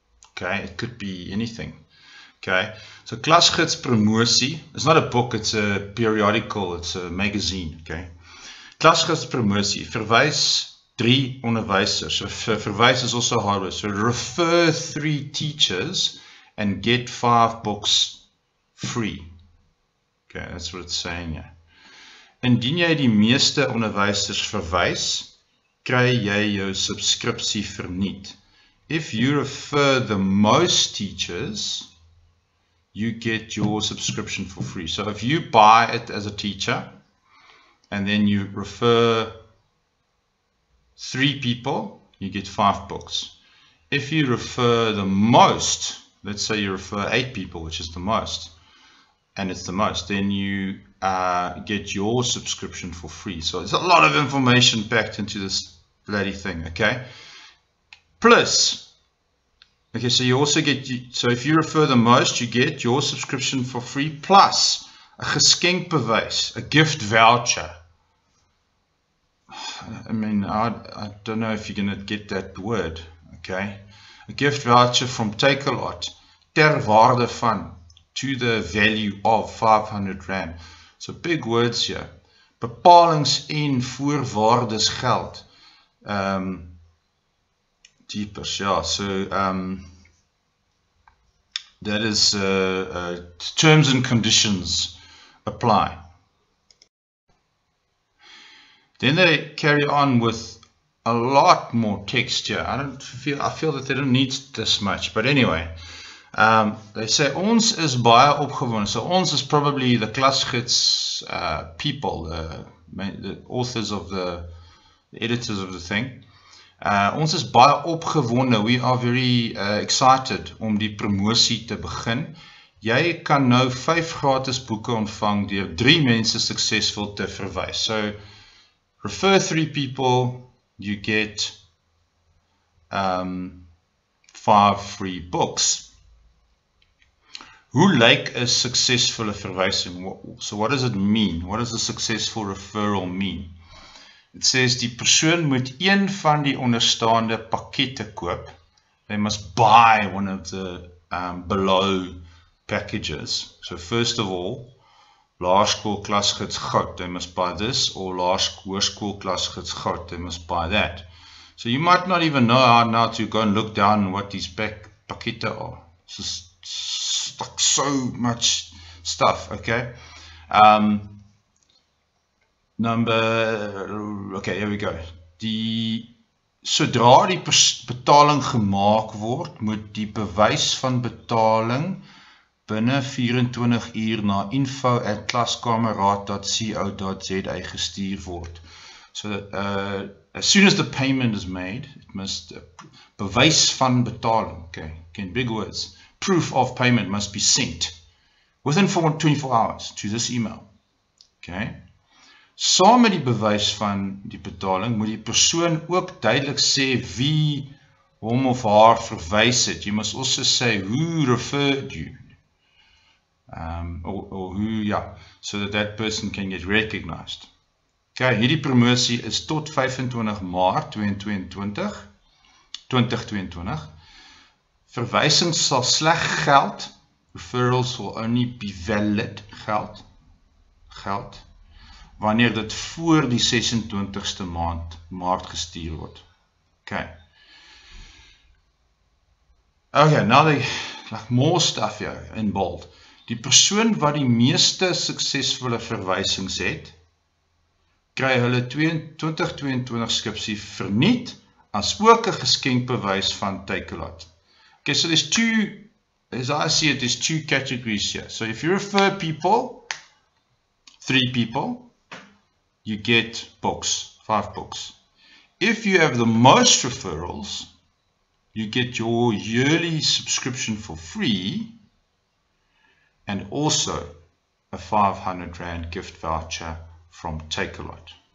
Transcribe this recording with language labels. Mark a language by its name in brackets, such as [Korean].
[English] Okay, it could be anything. Okay, so klasgids promosie is not a book, it's a periodical, it's a magazine. [Afrikaans] Okay, klasgids promosie, verwys 3 onderwysers. [English] So verwys is also hard word. So refer 3 teachers and get 5 books free. Okay, that's what it's saying here. [Afrikaans] Indien jy die meeste onderwysers verwys, kry jy jou subskripsie verniet. [English] If you refer the most teachers, you get your subscription for free. So if you buy it as a teacher and then you refer 3 people, you get 5 books. If you refer the most, let's say you refer 8 people, which is the most, and it's the most, then you get your subscription for free. So there's a lot of information packed into this bloody thing, okay? Plus, okay, so you also get, so if you refer the most, you get your subscription for free, plus a geskenkbewys, a gift voucher. I mean, I don't know if you're going to get that word, okay? A gift voucher from Takealot, [Afrikaans] ter waarde van, [English] to the value of 500 Rand. So big words here. [Afrikaans] Bepalings en voorwaardes geld. [English] Deepers, yeah, so that is terms and conditions apply. Then they carry on with a lot more text here. I feel that they don't need this much, but anyway, they say [Afrikaans] ons is baie opgewonde. [English] So ons is probably the klasgids people, the authors of the editors of the thing. [Afrikaans] Ons is baie opgewonde. [English] We are very excited [Afrikaans] om die promosie te begin. Jy kan nou 5 gratis boeke ontvang deur 3 mense suksesvol te verwys. [English] So refer 3 people, you get 5 free books. [Afrikaans] Hoe lyk 'n suksesvolle verwysing? [English] So what does it mean? What does a successful referral mean? It says [Afrikaans] die persoon moet een van die onderstaande pakkette koop. [English] They must buy one of the below packages. So first of all, laerskool klasgids goud, they must buy this, or hoërskool klasgids goud, they must buy that. So you might not even know how now to go and look down what these pakkette are. It's just so much stuff, okay? Okay, here we go. [Afrikaans] Sodra die betaling gemaak word, moet die bewys van betaling binne 24 uur na info@klaskameraad.co.za gestuur word. [English] So as soon as the payment is made, it must [Afrikaans] bewys van betaling. [English] Okay, in big words, proof of payment must be sent within 24 hours to this email. Okay. [Afrikaans] Saam met die bewys van die betaling moet die persoon ook duidelik sê wie hom of haar verwys het. [English] You must also say who referred you. Or who, yeah, so that person can get recognized. [Afrikaans] Okay, hierdie promosie is tot 25 Maart 2022. Verwysings sal sleg geld. [English] Referrals will only be valid [Afrikaans] geld wanneer dit voor die 26ste Maart gestuur word. Okay. [English] Okay, now they like more stuff here in bold. [Afrikaans] Die persoon wat die meeste suksesvolle verwysings het, kry hulle 2022 skripsie verniet, as ook 'n geskenkbewys van Takealot. [English] Okay, so there's two, as I see it, there's two categories here. So if you refer people, 3 people, you get books, 5 books. If you have the most referrals, you get your yearly subscription for free, and also a 500 Rand gift voucher from Takealot.